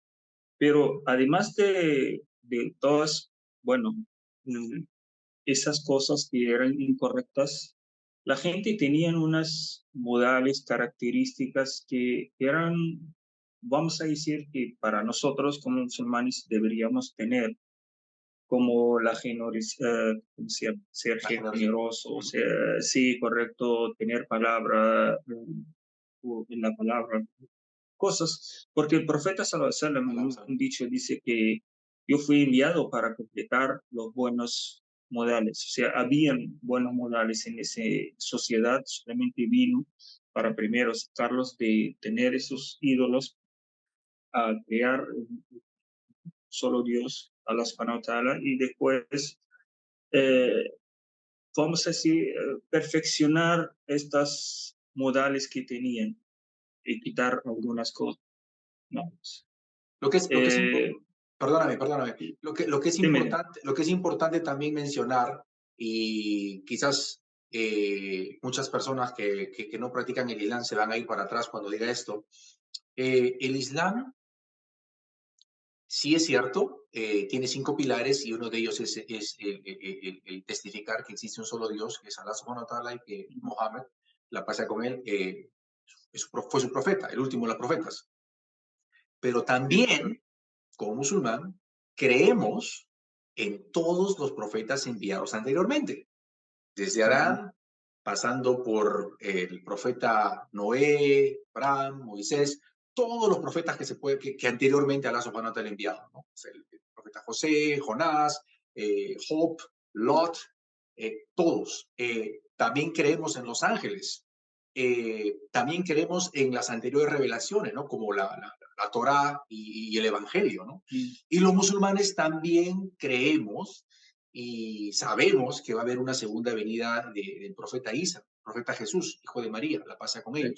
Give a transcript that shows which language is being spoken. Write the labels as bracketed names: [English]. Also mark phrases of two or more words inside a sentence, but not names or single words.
[Spanish] Pero además de todas, bueno, esas cosas que eran incorrectas, la gente tenía unas modales, características que eran, vamos a decir, que para nosotros como musulmanes deberíamos tener, como la ser generoso, sí, correcto, tener palabra, en la palabra, cosas, porque el [Arabic] profeta صلى الله عليه وسلم, [Spanish] un dicho dice que yo fui enviado para completar los buenos modales, o sea, habían buenos modales en esa sociedad, solamente vino para primero sacarlos de tener esos ídolos a crear solo Dios, [Arabic] الله سبحانه وتعالى, [Spanish] y después, vamos a decir, perfeccionar estas modales que tenían y quitar algunas cosas. No. Perdóname. Lo que es importante también mencionar, y quizás muchas personas que no practican el Islam se van a ir para atrás cuando diga esto. El Islam, sí es cierto, tiene 5 pilares y uno de ellos es el testificar que existe un solo Dios, que es Allah [Arabic] سبحانه وتعالى, [Spanish] y que Mohammed, la paz con él, fue su profeta, el último de los profetas. Pero también, como musulmán, creemos en todos los profetas enviados anteriormente, desde Adán, pasando por el profeta Noé, Abraham, Moisés, todos los profetas que anteriormente Allah [Arabic] سبحانه وتعالى [Spanish] enviado, ¿no? El profeta José, Jonás, Job, Lot, todos. También creemos en los ángeles. También creemos en las anteriores revelaciones, ¿no? Como la Torá y el Evangelio, ¿no? Y los musulmanes también creemos y sabemos que va a haber una segunda venida del profeta Isa, profeta Jesús, hijo de María, la paz con ellos.